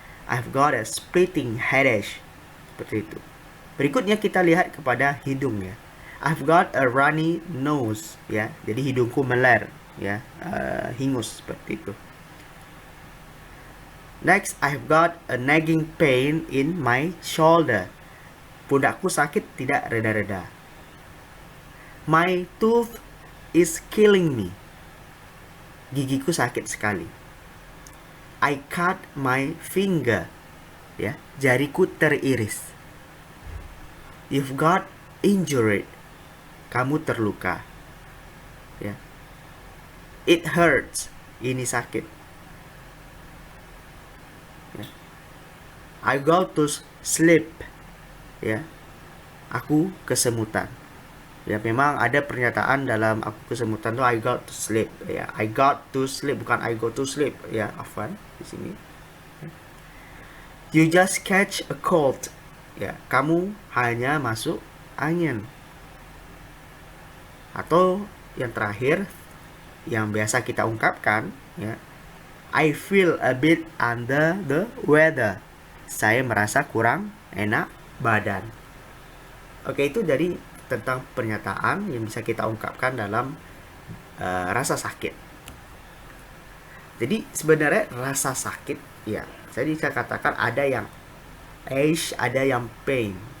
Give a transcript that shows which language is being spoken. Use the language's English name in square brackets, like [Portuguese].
[English] I've got a splitting headache. [Indonesian] Seperti itu. Berikutnya kita lihat kepada hidung, ya. [English] I've got a runny nose, [Indonesian] ya. Jadi hidungku meler, ya, hingus, seperti itu. [English] Next, I've got a nagging pain in my shoulder. [Indonesian] Pundakku sakit tidak reda-reda. [English] My tooth is killing me. [Indonesian] Gigiku sakit sekali. [English] I cut my finger, ya, [Indonesian] jariku teriris. [English] You've got injured. [Indonesian] Kamu terluka, [English] ya. It hurts. [Indonesian] Ini sakit. [English] Ya. I go to sleep, ya. [Indonesian] Aku kesemutan. Ya, memang ada pernyataan dalam aku kesemutan tuh [English] I got to sleep, [Indonesian] ya. [English] I got to sleep, [Indonesian] bukan [English] I go to sleep, ya. [Indonesian] Afwan di sini. [English] You just catch a cold, ya. [Indonesian] Kamu hanya masuk angin. Atau yang terakhir yang biasa kita ungkapkan, ya. [English] I feel a bit under the weather. [Indonesian] Saya merasa kurang enak badan. Oke, itu dari tentang pernyataan yang bisa kita ungkapkan dalam rasa sakit. Jadi sebenarnya rasa sakit, ya, saya bisa katakan ada yang ache, ada yang pain.